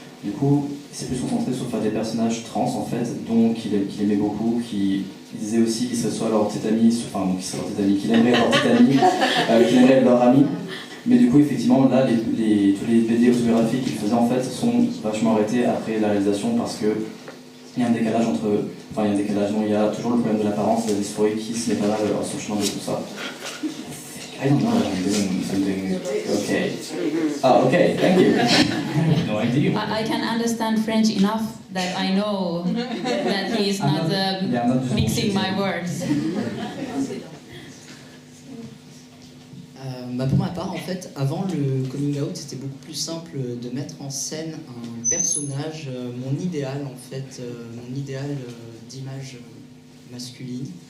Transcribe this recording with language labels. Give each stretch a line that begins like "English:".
French: Du coup, il s'est plus concentré sur faire des personnages trans en fait, dont qu'il aimait beaucoup, il disait aussi qu'il serait soit leur petite amie, qu'il aimerait leur petite amie, qu'il aimerait leur amie. Mais du coup, effectivement, là, tous les BD autobiographiques qu'il faisait en fait sont vachement arrêtés après la réalisation parce que il y a un décalage il y a toujours le problème de l'apparence, de la dysphorie qui se met pas mal sur le chemin de tout ça.
English: I don't know if I'm doing something okay. Oh, okay, thank you. No idea. I can understand French enough that I know that he is not mixing my words.
French: Pour ma part, en fait, avant le coming out, c'était beaucoup plus simple de mettre en scène un personnage, mon idéal, en fait, mon idéal d'image masculine.